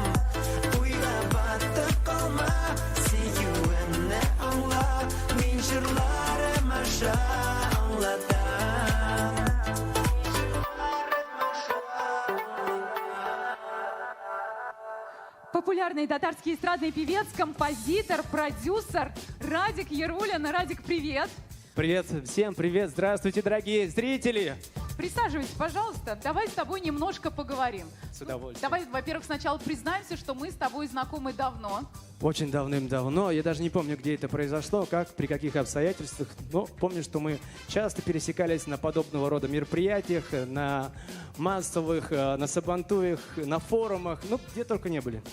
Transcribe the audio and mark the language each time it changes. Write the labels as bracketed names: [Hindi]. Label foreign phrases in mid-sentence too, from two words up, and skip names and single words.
[Tatar] Уйга батып калма, сөюемне аңла, мин җырларым аша аңлатам. [Russian] Популярный татарский эстрадный певец, композитор, продюсер Радик Ярулин. Радик, привет! Привет, всем привет, здравствуйте, дорогие зрители! Присаживайся, пожалуйста, давай с тобой немножко поговорим. С удовольствием. Давай, во-первых, сначала признаемся, что мы с тобой знакомы давно. Очень давным-давно, я даже не помню, где это произошло, как, при каких обстоятельствах, но помню, что мы часто пересекались на подобного рода мероприятиях, на массовых, на сабантуях, на форумах, ну, где только не были.